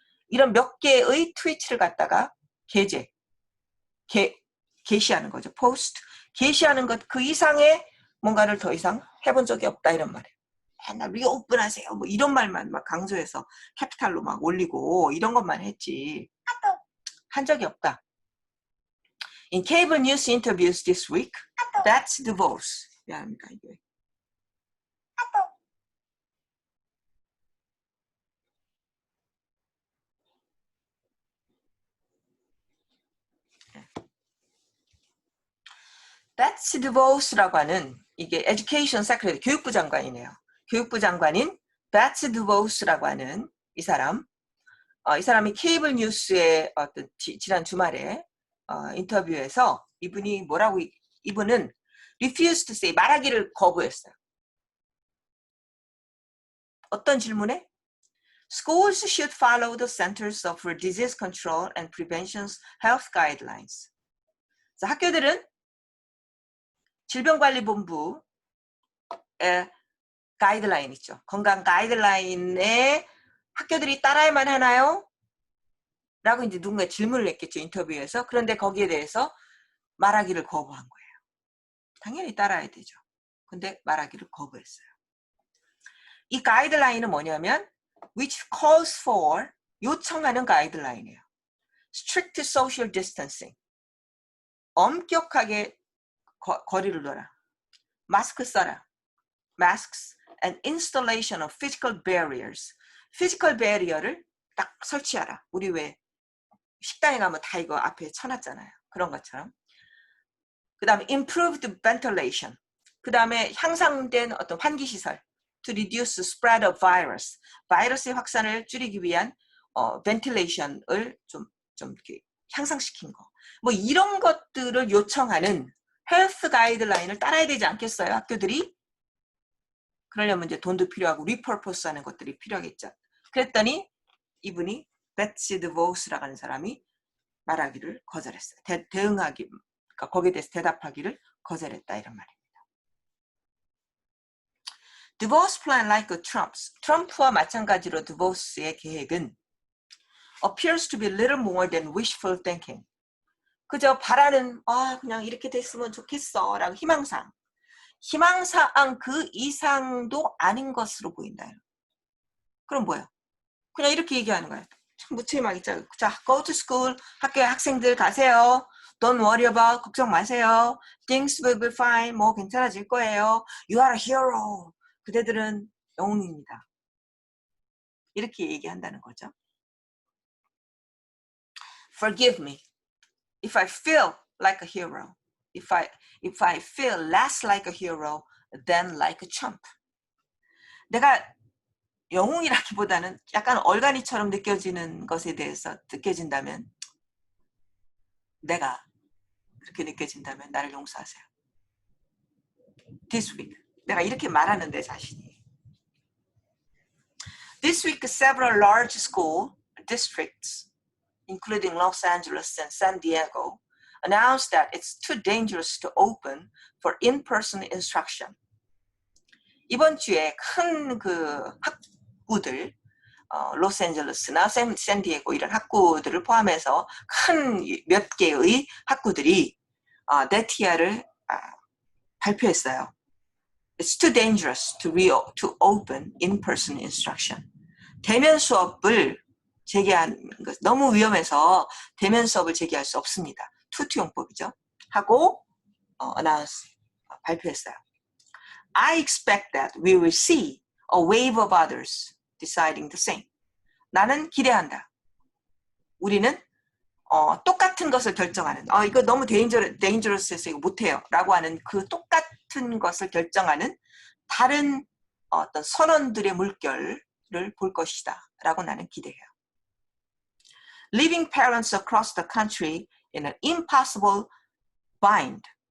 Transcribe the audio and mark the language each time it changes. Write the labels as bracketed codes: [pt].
[ko] 이런 몇 개의 트위트를 갖다가 게시하는 거죠. 포스트 게시하는 것 그 이상의 뭔가를 더 이상 해본 적이 없다 이런 말이에요. 나 리오픈하세요. 뭐 이런 말만 막 강조해서 캐피탈로 막 올리고 이런 것만 했지 한 적이 없다. [en] In cable news interviews this week, that's divorce. [ko] 미안합니다 이게. That's DeVos라고 하는 이게 Education Secretary 교육부 장관이네요. 교육부 장관인 Betsy DeVos라고 하는 이 사람, 이 사람이 케이블 뉴스의 어떤 지난 주말에 인터뷰에서 이분은 [en] refused to say [ko] 말하기를 거부했어요. 어떤 질문에? [en] Schools should follow the Centers for Disease Control and Prevention's health guidelines. [ko] 그래서 학교들은 질병관리본부의 가이드라인 있죠. 건강 가이드라인에 학교들이 따라야만 하나요? 라고 이제 누군가 질문을 했겠죠. 인터뷰에서. 그런데 거기에 대해서 말하기를 거부한 거예요. 당연히 따라야 되죠. 근데 말하기를 거부했어요. 이 가이드라인은 뭐냐면 [en] which calls for [ko] 요청하는 가이드라인이에요. [en] strict social distancing. [ko] 엄격하게 거리를 둬라. 마스크 써라. [en] masks and installation of physical barriers. physical barrier를 [ko] 딱 설치하라. 우리 왜 식당에 가면 다 이거 앞에 쳐놨잖아요. 그런 것처럼. 그 다음에 [en] improved ventilation. [ko] 그 다음에 향상된 어떤 환기시설. [en] to reduce the spread of virus. [ko] 바이러스의 확산을 줄이기 위한 ventilation을 좀 이렇게 향상시킨 거. 뭐 이런 것들을 요청하는 헬스 가이드라인을 따라야 되지 않겠어요? 학교들이? 그러려면 이제 돈도 필요하고 리퍼포스 하는 것들이 필요하겠죠. 그랬더니 이분이 베츠 드보스라고 하는 사람이 말하기를 거절했어요. 대응하기, 그러니까 거기에 대해서 대답하기를 거절했다 이런 말입니다. [en] 드보스 plan like a Trump's. [ko] 트럼프와 마찬가지로 드보스의 계획은 [en] appears to be little more than wishful thinking. [ko] 그저 바라는 그냥 이렇게 됐으면 좋겠어 라고 희망사항 그 이상도 아닌 것으로 보인다. 그럼 뭐예요? 그냥 이렇게 얘기하는 거예요. 참 무책임하겠죠. 자, [en] go to school. [ko] 학교에 학생들 가세요. [en] Don't worry about. [ko] 걱정 마세요. [en] Things will be fine. [ko] 뭐 괜찮아질 거예요. [en] You are a hero. [ko] 그대들은 영웅입니다. 이렇게 얘기한다는 거죠. [en] Forgive me if I feel like a hero. If I feel less like a hero than like a chump. [ko] 내가 영웅이라기보다는 약간 얼간이처럼 느껴지는 것에 대해서 느껴진다면, 내가 그렇게 느껴진다면 나를 용서하세요. [en] This week. [ko] 내가 이렇게 말하는 내 자신이. [en] This week, several large school districts, including Los Angeles and San Diego, announced that it's too dangerous to open for in-person instruction. [ko] 이번 주에 큰 그 학구들, 로스앤젤레스나 샌디에고 이런 학구들을 포함해서 큰 몇 개의 학구들이 네티아를 발표했어요. [en] It's too dangerous to open in-person instruction. [ko] 대면 수업을 재개하는 것 너무 위험해서 대면 수업을 재개할 수 없습니다. 투투용법이죠. 하고 발표했어요. [en] I expect that we will see a wave of others deciding the same. [ko] 나는 기대한다. 우리는 똑같은 것을 결정하는 이거 너무 dangerous해서 이거 못해요 라고 하는 그 똑같은 것을 결정하는 다른 어떤 선원들의 물결을 볼 것이다 라고 나는 기대해요. [en] Leaving parents across the country in an impossible bind.